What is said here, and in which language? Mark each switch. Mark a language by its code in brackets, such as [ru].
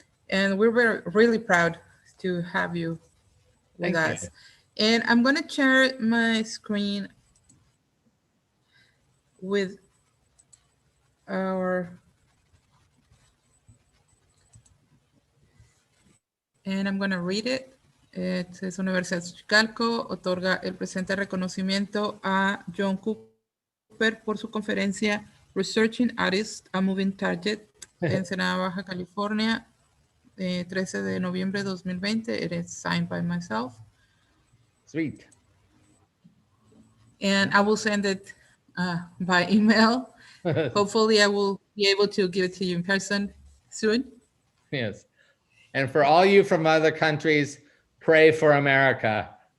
[en] And we're really proud to have you with us. And I'm going to share my screen with and I'm going to read it. It says, [es] Universidad Xochicalco otorga el presente reconocimiento a John Cooper por su conferencia Researching Artists, a Moving Target, en Ensenada, Baja California, 13 de noviembre de 2020. [en] It is signed by myself. Sweet. And I will send it by email. Hopefully I will be able to give it to you in person soon. Yes. And for all you from other countries, pray for America.